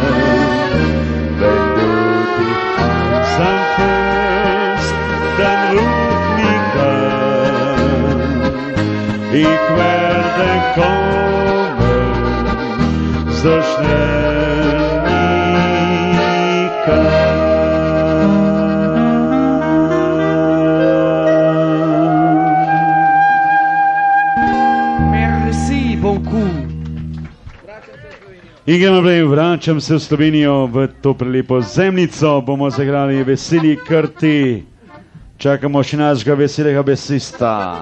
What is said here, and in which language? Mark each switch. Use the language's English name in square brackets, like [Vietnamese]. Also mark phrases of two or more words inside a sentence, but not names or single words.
[German] Wenn du dich einsam fühlst, dann ruf mich an. Ich werde kommen, so schnell ich kann. [Slovenian] In gremo naprej, vračam se v Slovenijo, v to prelepo zemljico, bomo zagrali Veseli krti, čakamo še našega veselega besista.